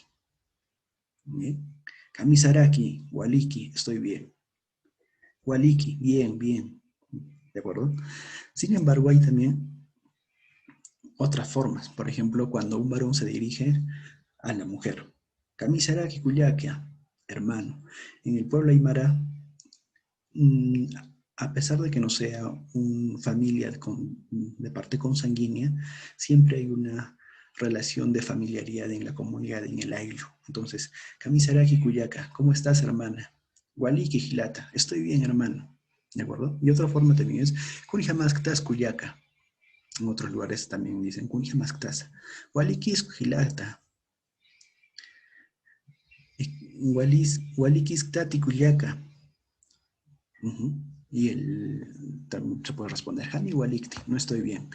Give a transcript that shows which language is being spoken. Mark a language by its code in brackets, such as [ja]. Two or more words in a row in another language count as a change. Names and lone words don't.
[ay] ¿Bien? Kamisaraki, Waliki, [es] estoy bien. Waliki, bien, bien. ¿De acuerdo? Sin embargo, hay también otras formas. Por ejemplo, cuando un varón se dirige a la mujer. [ay] Kamisaraki Kuyakia, hermano. [es] En el pueblo aymara, a pesar de que no sea una familia de parte consanguínea, siempre hay una relación de familiaridad en la comunidad, en el ayllu. Entonces, [ay] Kamisaraki Kuyaka, [es] ¿cómo estás, hermana? [ay] Waliki Gilata, [es] estoy bien, hermano. ¿De acuerdo? Y otra forma también es [ay] Kunijamasktas Kuyaka. [es] En otros lugares también dicen Kunijamasktas. [ay] Waliki Gilata. Walikis Tati Kuyaka. [es] Y también se puede responder, [ay] Hani Walikti, [es] no estoy bien.